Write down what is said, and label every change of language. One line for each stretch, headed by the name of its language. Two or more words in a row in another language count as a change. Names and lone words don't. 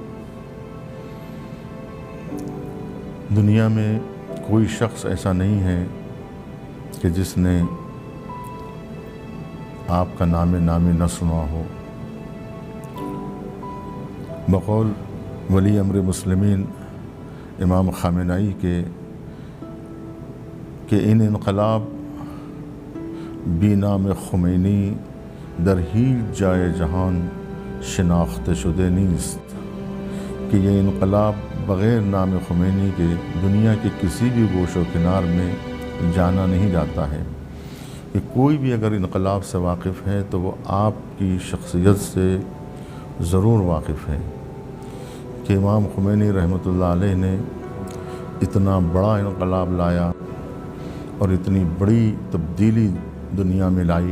Urdu: دنیا میں کوئی شخص ایسا نہیں ہے کہ جس نے آپ کا نام نہ سنا ہو۔ بقول ولی امر مسلمین امام خامنہئی کے کہ
Persian: ان انقلاب بی نام خمینی در هیچ جای جہان شناخته شده نیست،
Urdu: کہ یہ انقلاب بغیر نام خمینی کے دنیا کے کسی بھی گوش و کنار میں جانا نہیں جاتا ہے۔ کہ کوئی بھی اگر انقلاب سے واقف ہے تو وہ آپ کی شخصیت سے ضرور واقف ہے، کہ امام خمینی رحمۃ اللہ علیہ نے اتنا بڑا انقلاب لایا اور اتنی بڑی تبدیلی دنیا میں لائی۔